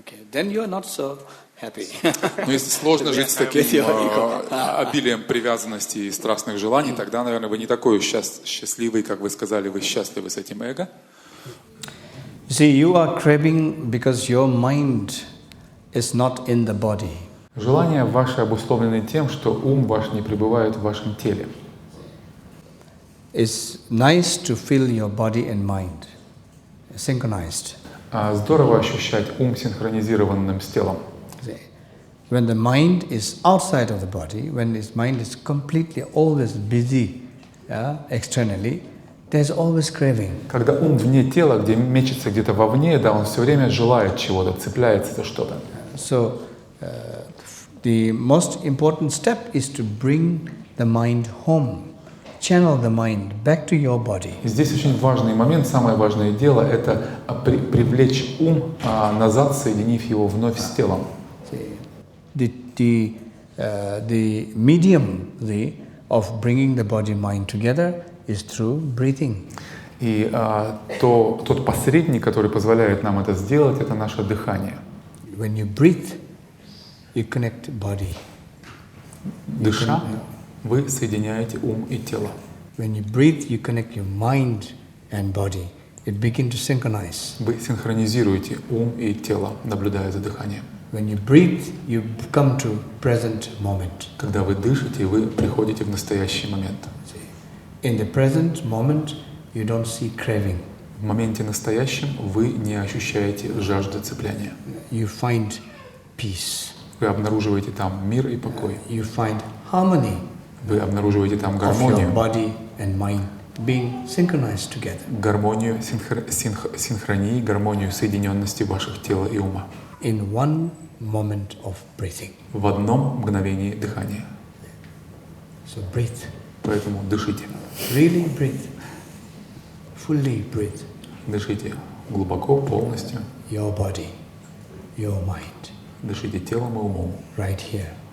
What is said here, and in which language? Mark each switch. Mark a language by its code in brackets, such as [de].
[en] Then you are not so happy. [ru] Но если сложно жить с таким обилием привязанностей и страстных желаний, тогда, наверное, вы не такой счастливый, как вы сказали, вы счастливы с этим эго. [en] See, you are craving because your mind is not in the body. [ru] Желания ваши обусловлены тем, что ум ваш не пребывает в вашем теле. [en] It's nice to feel your body and mind synchronized. [ru] Здорово ощущать ум синхронизированным с телом. [en] When the mind is outside of the body, when his mind is completely always busy externally, there's always craving. [ru] Когда ум вне тела, где мечется где-то вовне, да, он все время желает чего-то, цепляется за что-то. [en] So, the most important step is to bring the mind home, channel the mind back to your body. [ru] Здесь очень важный момент, самое важное дело, это привлечь ум назад, соединив его вновь с телом. [en] The medium of bringing the body-mind together is through breathing. [ru] И тот посредник, который позволяет нам это сделать, это наше дыхание. [en] When you breathe, you connect body. [ru] Дыша, вы соединяете ум и тело. [en] When you breathe, you connect your mind and body. It begins to synchronize. [ru] Вы синхронизируете ум и тело, наблюдая за дыханием. [en] When you breathe, you come to present moment. [ru] Когда вы дышите, вы приходите в настоящий момент. [en] In the present moment, you don't see craving. [ru] В моменте настоящем вы не ощущаете жажды цепляния. [en] You find peace. [ru] Вы обнаруживаете там мир и покой. [en] You find harmony. [ru] Вы обнаруживаете там гармонию. [en] Of your body and mind being synchronized together. [ru] Гармонию синхронии, гармонию соединенности ваших тела и ума. [en] In one moment of breathing. [ru] В одном мгновении дыхания. [en] So breathe. [ru] Поэтому дышите. [en] Really breathe. Fully breathe. [ru] Дышите глубоко, полностью. [en] Your body, your mind. [ru] Дышите телом и умом. [en] Right here.